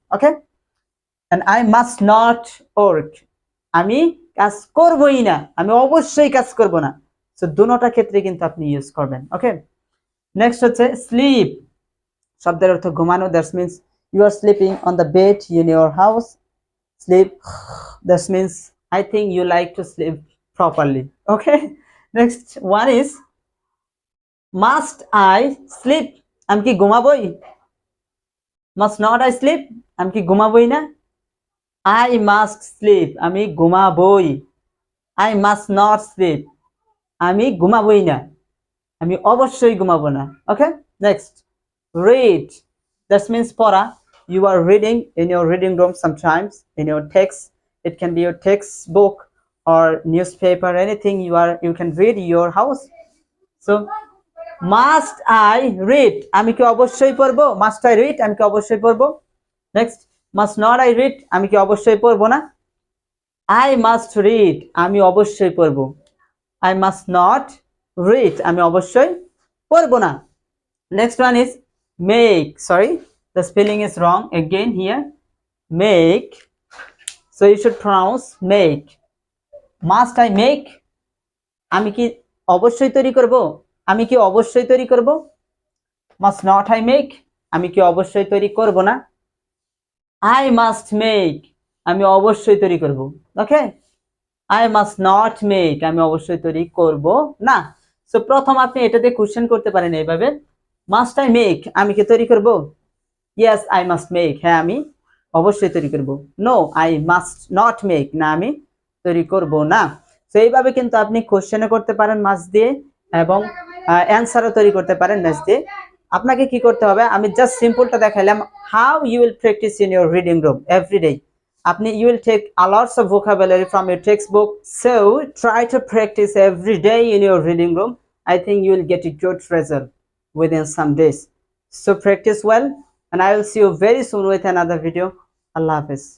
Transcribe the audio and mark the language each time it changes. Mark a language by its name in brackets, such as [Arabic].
[English] okay, and I must not work, [Bangla] আমি কাজ করবই না, আমি অবশ্যই কাজ করব না। সো দুটোটা ক্ষেত্রে কিন্তু আপনি ইউজ করবেন। ওকে, নেক্সট হচ্ছে স্লিপ শব্দের অর্থ ঘুমানো, [English] That means you are sleeping on the bed in your house. Sleep, that means I think you like to sleep properly. Okay, next one is must I sleep, [Bangla] আমি কি ঘুমাবই। [English] must not I sleep, [Bangla] আমি কি ঘুমাবই না। [English] I must sleep, [Bangla] আমি ঘুমাবই। [English] I must not sleep, [Bangla] আমি ঘুমাবই না, আমি অবশ্যই ঘুমাবো না। [English] Okay, next read, that means পড়া। You are reading in your reading room sometimes, in your text. It can be your textbook or newspaper, anything you can read in your house. So must I read, [Bangla] আমি কি অবশ্যই পড়বো? [English] must I read, [Bangla] আমি কি অবশ্যই পড়বো? [English] next, must not I read, [Bangla] আমি কি অবশ্যই পড়বো না? [English] I must read, [Bangla] আমি অবশ্যই পড়বো। [English] I must not read, [Bangla] আমি অবশ্যই পড়বো না। [English] Next one is make. Sorry, the spelling is wrong again here. Make. So you should pronounce make. Must I make? [Bangla] আমি কি অবশ্যই তৈরি করব? আমি কি অবশ্যই তৈরি করব? [English] Must not I make? [Bangla] আমি কি অবশ্যই তৈরি করব না? [English] I must make. [Bangla] আমি অবশ্যই তৈরি করব। ওকে? [English] I must not make. [Bangla] আমি অবশ্যই তৈরি করব না। সো প্রথম আপনি এটাতে কোশ্চেন করতে পারেন এইভাবে, [English] must I make, [Bangla] আমি কি তৈরি করব? [English] yes I must make, [Bangla] হ্যাঁ আমি অবশ্যই তৈরি করব। [English] no I must not make, [Bangla] না আমি তৈরি করব না। তো এইভাবে কিন্তু আপনি কোশ্চেনও করতে পারেন মাস্ট দিয়ে, এবং অ্যান্সারও তৈরি করতে পারেন মাস্ট দিয়ে। আপনাকে কি করতে হবে, আমি জাস্ট সিম্পলটা দেখাইলাম, [English] How you will practice in your reading room everyday. আপনি you will take a lots of vocabulary from your textbook, so try to practice every day in your reading room. I think you will get a good result within some days. So practice well, and I will see you very soon with another video. Allah Hafiz.